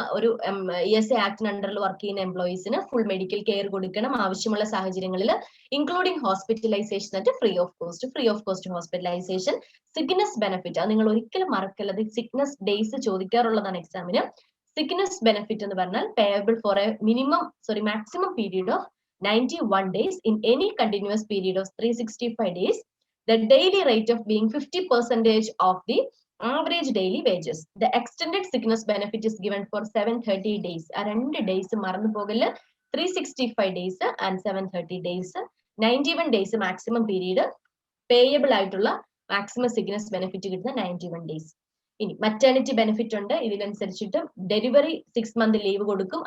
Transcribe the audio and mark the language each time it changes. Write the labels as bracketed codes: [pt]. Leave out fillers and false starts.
[ml] ഒരു ESI ആക്ടിന് അണ്ടറിൽ work ചെയ്യുന്ന എംപ്ലോയീസിന് ഫുൾ മെഡിക്കൽ കെയർ കൊടുക്കണം ആവശ്യമുള്ള സാഹചര്യങ്ങളിൽ, including hospitalisation at free of cost hospitalisation. Cygnus benefit, അത് നിങ്ങൾ ഒരിക്കലും മറക്കല്ലത്. സിഗ്നസ് ഡേയ്സ് ചോദിക്കാറുള്ളതാണ് എക്സാമിന്. [en] sickness benefit [ml] എന്ന് പറഞ്ഞാൽ [en] Payable for a maximum period of 91 days in any continuous period of 365 days. The daily rate of being 50% of the average daily wages. The extended sickness benefit is given for 730 days. ആ 2 days [ml] മറന്നു പോകല്. [en] 365 days and 730 days. 91 days maximum period payable ആയിട്ടുള്ള maximum sickness benefit കിട്ടുന്ന 91 days. [ml] ഇനി maternity benefit ഉണ്ട്. ഇതിനനുസരിച്ചിട്ട് delivery 6 month leave കൊടുക്കും.